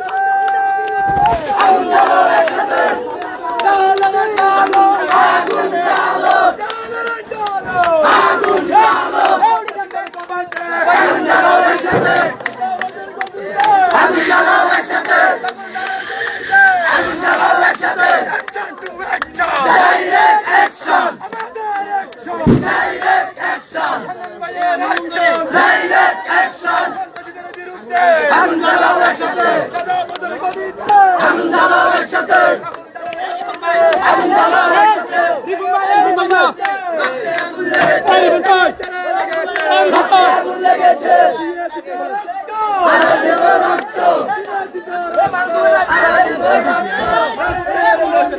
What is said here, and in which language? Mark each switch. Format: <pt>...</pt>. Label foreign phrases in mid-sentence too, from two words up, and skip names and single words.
<bn>আগুন জ্বালাও একসাথে! আগুন জ্বালো! আগুন জ্বালো! আগুন জ্বালাও একসাথে! আগুন জ্বালাও একসাথে! আগুন জ্বালাও একসাথে!</bn> <en>Direct action! Direct action! Direct action!</en> <bn>আগুন জ্বালাও একসাথে! আগুন জ্বালাও একসাথে! আগুন জ্বালাও একসাথে! আগুন লেগেছে! আরে দেব রক্ত! আরে দেব রক্ত!</bn>